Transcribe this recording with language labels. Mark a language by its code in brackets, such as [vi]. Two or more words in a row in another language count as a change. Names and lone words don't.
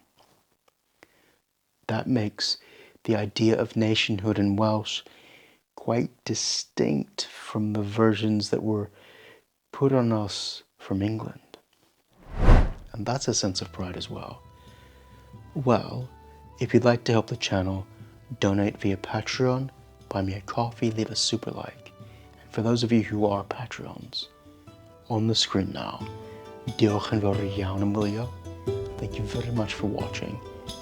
[en] That makes the idea of nationhood in Welsh quite distinct from the versions that were put on us from England. And that's a sense of pride as well. Well, if you'd like to help the channel, donate via Patreon, buy me a coffee, leave a super like. And for those of you who are Patreons, on the screen now, [cy] diolch yn fawr iawn am wylio. [en] Thank you very much for watching.